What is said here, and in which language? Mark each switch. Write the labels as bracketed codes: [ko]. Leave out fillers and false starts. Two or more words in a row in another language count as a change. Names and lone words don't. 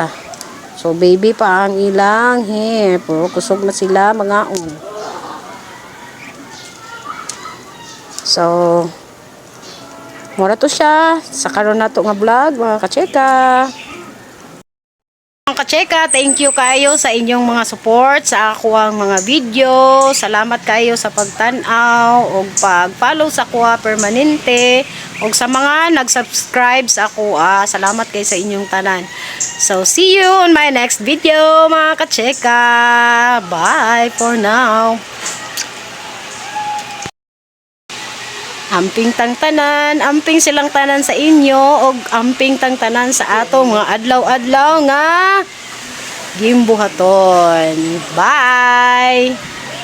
[ceb] So baby pa ang ilang hair, puro kusog na sila mga on. So mura to siya sa karon nato nga vlog mga kacheka. Mga kacheka, [en] thank you [ceb] kayo sa inyong mga support sa ako ang mga video. Salamat kayo sa pagtanaw o pag-follow sa ako permanente o sa mga nag-subscribe sa ako. Salamat kayo sa inyong tanan. [en] So see you on my next video [ceb] mga kacheka. [en] Bye for now. [ceb] Amping tang tanan, amping silang tanan sa inyo og amping tang tanan sa ato mga adlaw-adlaw nga gimbuhaton. [en] Bye!